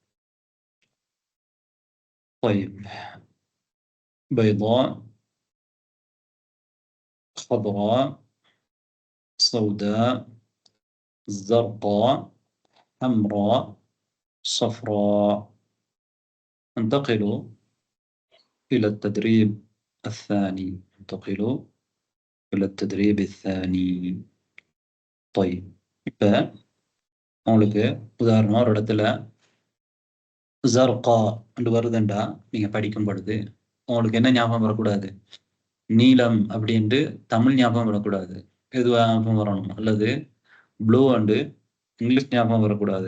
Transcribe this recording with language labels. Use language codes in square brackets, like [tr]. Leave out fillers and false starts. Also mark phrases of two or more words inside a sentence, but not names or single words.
[ar] طيب بيضاء، خضراء، سوداء، زرقاء، حمراء، صفراء. انتقلوا إلى التدريب الثاني. انتقلوا إلى التدريب الثاني. [ta] طيب இப்போ உங்களுக்கு உதாரணம் ஒரு இடத்துல ஜர்கா என்று வருதுண்டா நீங்கள் படிக்கும் பொழுது உங்களுக்கு என்ன ஞாபகம் வரக்கூடாது? நீலம் அப்படின்ட்டு தமிழ் ஞாபகம் வரக்கூடாது. எது ஞாபகம் வரணும்? அல்லது [en] blue and English [ta] ஞாபகம் வரக்கூடாது.